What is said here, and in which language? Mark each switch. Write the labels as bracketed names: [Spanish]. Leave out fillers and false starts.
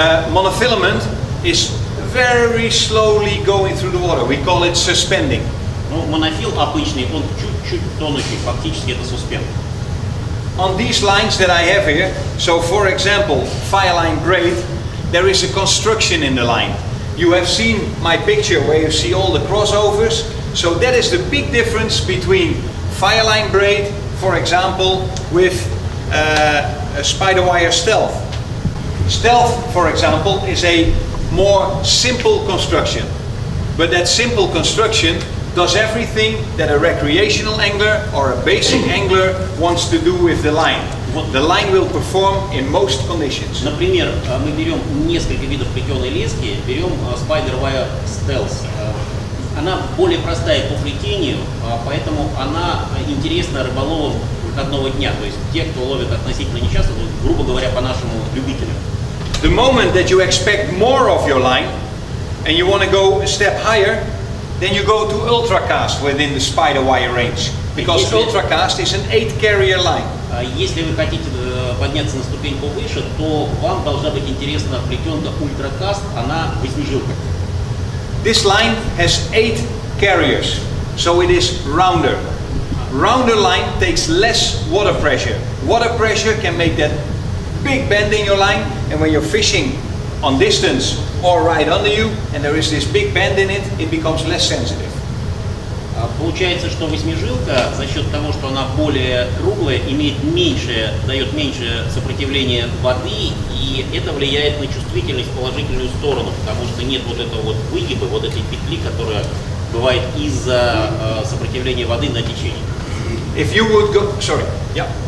[English] Monofilament is very slowly going through the water. We call it suspending. [Russian] Ну, монофил обычный, он чуть-чуть тонущий, фактически это суспенд. [English] On these lines that I have here, so for example, fireline braid, there is a construction in the line. You have seen my picture where you see all the crossovers. So that is the big difference between fireline braid, for example, with a spider wire stealth. Stealth, for example, is a more simple construction. But that simple construction does everything that a recreational angler or a basic angler wants to do with the line. The line will perform in most conditions. [Russian] Например, мы берем несколько видов плетеной лески, берем Spider Wire Stealth. Она более простая по плетению, поэтому она интересна рыболовам выходного дня, то есть те, кто ловит относительно нечасто, грубо говоря, по-нашему любителям. [English] The moment that you expect more of your line and you want to go a step higher, then you go to ultracast within the spider wire range, because ultracast is an 8-carrier line. [Russian] Если вы хотите подняться на ступеньку выше, то вам должна быть интересна плетенка ультракаст, она 8-жилка. [English] This line has 8 carriers, so it is rounder. Rounder line takes less water pressure. Water pressure can make that big bend in your line, and when you're fishing on distance or right under you, and there is this big bend in it, it becomes less sensitive. [Russian] Получается, что 8-жилка за счет того, что она более круглая, дает меньше сопротивления воды, и это влияет на чувствительность в положительную сторону, потому что нет вот этого вот выгиба, вот этой петли, которая бывает из-за сопротивления воды на течение. [English] If you would go, sorry, yeah.